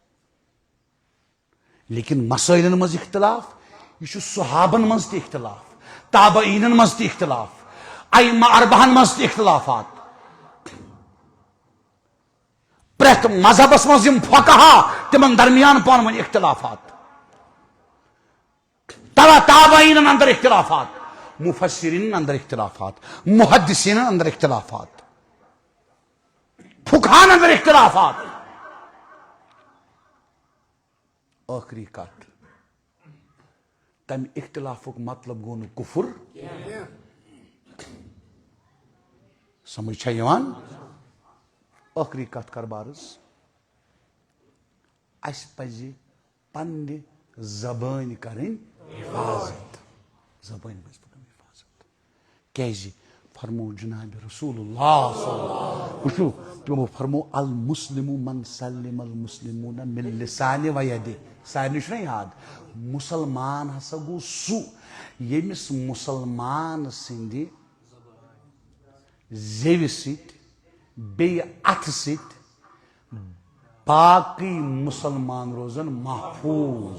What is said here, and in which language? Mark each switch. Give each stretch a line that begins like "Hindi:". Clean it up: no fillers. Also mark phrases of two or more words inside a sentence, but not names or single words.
Kashmiri: لیکن مسائلن مز اختلاف، یہ صحابن مز تہ اختلاف، تابعینن مز تہ اختلاف، ائمہ اربعہن مز تہ اختلافات. پرٛٮ۪تھ مذہبس مز یم فقہا تمن درمیان پان ؤنۍ اختلافات، تابعینن اندر اختلافات، مفسرین اندر اختلافات، محدثین اندر اختلافات، فقہان اندر اختلافات. آخری کت، تم اختلافک مطلب گو نہ کفر. سمجھ چھا یوان؟ آخری کت کر بارس، اس پزِ پننہِ زبان کریں حفاظت. زبان پزِ کریں حفاظت. کیازِ فرمو جناب رسول اللہ
Arabic: صلی اللہ علیہ وسلم،
Kashmiri: تمو فرمو
Arabic: المسلم من سلم المسلمون من لسانہ و یدہ.
Kashmiri: سارے چھُنہ یاد؟ مسلمان ہسا گو سُہ ییٚمِس مسلمان سٕنٛدِ زیوِ سۭتۍ بیٚیہِ اَتھٕ سۭتۍ باقٕے مسلمان روزن محفوظ.